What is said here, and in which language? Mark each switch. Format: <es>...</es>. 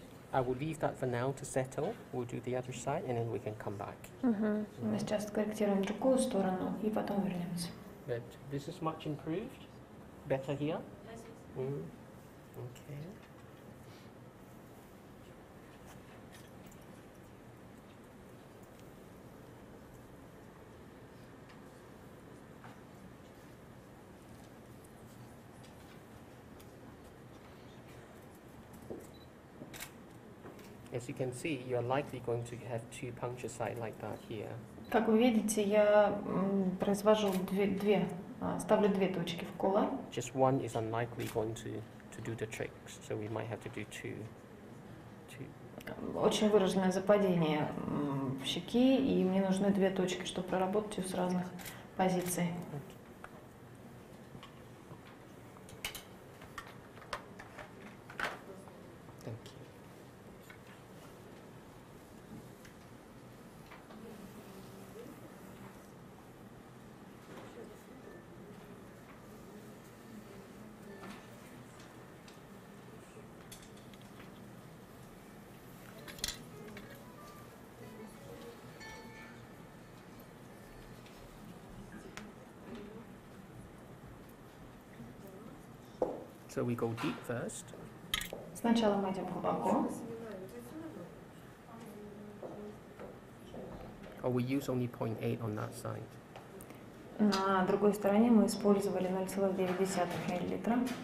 <en>I will leave that for now to settle. We'll do the other side and then we can come back.</en> <ru>Мы сейчас корректируем другую сторону и потом вернемся.</ru> <en>But this is much improved. Better here? Okay. As you can see, you're likely going to have two puncture sites like that here.</en> <ru>Как вы видите, я произвожу ставлю две точки вкола.</ru> <en>Just one is unlikely going to do the tricks, so we might have to do two.</en> <ru>Очень выраженное западение в щеки, и мне нужны две точки, чтобы проработать ее с разных позиций.</ru> <en>Thank you. So we go deep first.</en> <ru>Сначала мы идем глубоко.</ru> <en>Or we use only 0.8 on that side.</en> <ru>На другой стороне мы использовали 0,9 миллилитра.</ru>